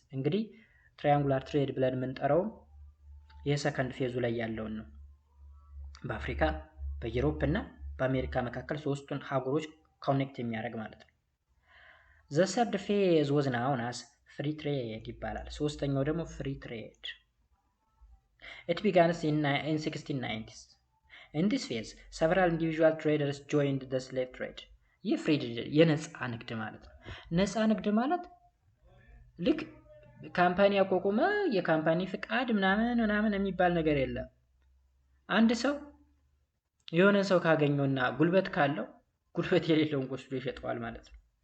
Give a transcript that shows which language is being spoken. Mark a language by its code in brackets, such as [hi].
[am] እንግዲህ triangular trade ብለን የምንጠራው የሰከንድ ፌዙ ላይ ያለውን ነው። በአፍሪካ በዩሮፕ እና በአሜሪካ መካከል ሶስቱን ሀገሮች ኮኔክት የሚያደርግ ማለት ነው። [en] The third phase was known as free trade [am] ይባላል። ሶስተኛው ደግሞ free trade. [en] It began in 1690s. In this phase, several individual traders joined the slave trade. [am] ይህ ፍሪ የነፃ ንግድ ማለት ነው። ነፃ ንግድ ማለት ልክ ካምፓኒ አቋቁመ የካምፓኒ ፍቃድ ምናምን የሚባል ነገር የለም። አንድ ሰው የሆነ ሰው ካገኘውና ጉልበት ካለው ጉልበት የሌለውን ወስዶ ይሸጠዋል ማለት ነው።